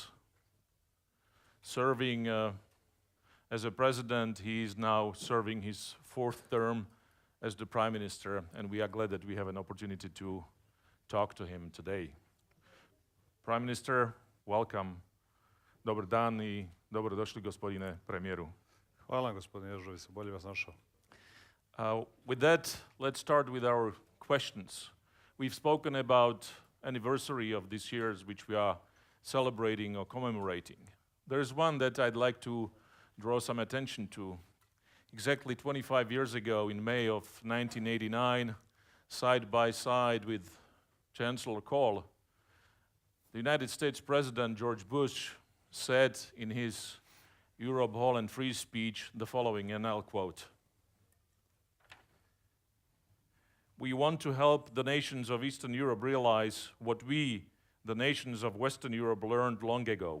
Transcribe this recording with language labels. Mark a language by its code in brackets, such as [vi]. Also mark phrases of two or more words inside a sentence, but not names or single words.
[en] Serving as a president, he is now serving his fourth term as the Prime Minister, and we are glad that we have an opportunity to talk to him today. Prime Minister, welcome. [bs] Dobar dan I dobrodošli, gospodine premijeru. Hvala, gospodine Ježović, bolje vas našao. [en] With that, let's start with our questions. We've spoken about anniversary of this year's, which we are celebrating or commemorating. There's one that I'd like to draw some attention to. Exactly 25 years ago, in May of 1989, side by side with Chancellor Kohl, the United States President George Bush said in his Europe, Whole and Free speech the following, and I'll quote: "We want to help the nations of Eastern Europe realize what we, the nations of Western Europe, learned long ago.